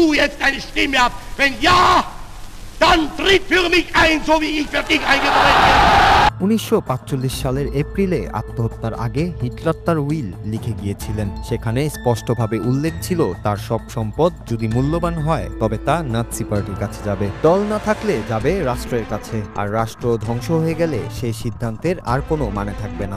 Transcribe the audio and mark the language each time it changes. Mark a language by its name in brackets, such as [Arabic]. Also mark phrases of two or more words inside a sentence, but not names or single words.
[German] jetzt deine Stimme ab? Wenn ja, dann tritt für mich ein, so wie ich für dich eingetreten bin. [Bangla] 1945 সালের এপ্রিলে আত্মহত্যার আগে হিটলার তার উইল লিখে গিয়েছিলেন। সেখানে স্পষ্টভাবে উল্লেখ ছিল তার সব সম্পদ যদি মূল্যবান হয় তবে তা নাৎসি পার্টির কাছে যাবে, দল না থাকলে যাবে রাষ্ট্রের কাছে, আর রাষ্ট্র ধ্বংস হয়ে গেলে সেই সিদ্ধান্তের আর কোনো মানে থাকবে না।